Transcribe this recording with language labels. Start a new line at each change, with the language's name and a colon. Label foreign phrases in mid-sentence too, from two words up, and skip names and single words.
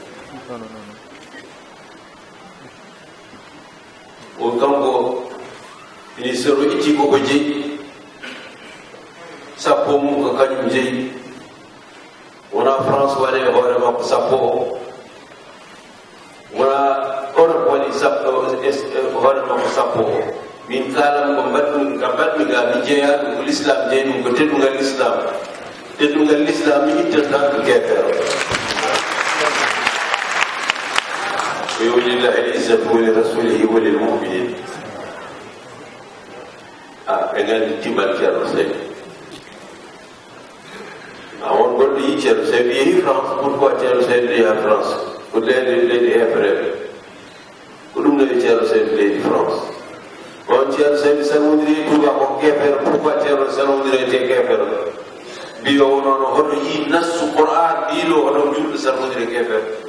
Fula: o kanko ministére o itti koko jeyi sappo mum ko kañum jeyi wona France waɗe e hoore makko sappo o wona Europe waɗi hoore makko sappo o min kalam ko mbaɗmi ga mi jeeya ɗum ko l'islam jeeyi ɗum ko teddungal l'islam mi ittata ko kefere ko
Arabic: walillahi l-izzatu wa li rasulihi wa lil mu'minin
Fula: ɓe gandi timal ceerno Saydou on goɗɗo yi ceerno Saydou yeehi France pourquoi ceerno Saydou yaha France ko leydi hefreɓe ko ɗum nawi ceerno Saydou leydi France on ceerno Saydou salmodiri touba ko kefere pourquoi ceerno salmodiri te kefere mbiyo wonono hoto yi nassu Qur'an ɗiɗo hoto julɗo salmodiri kefere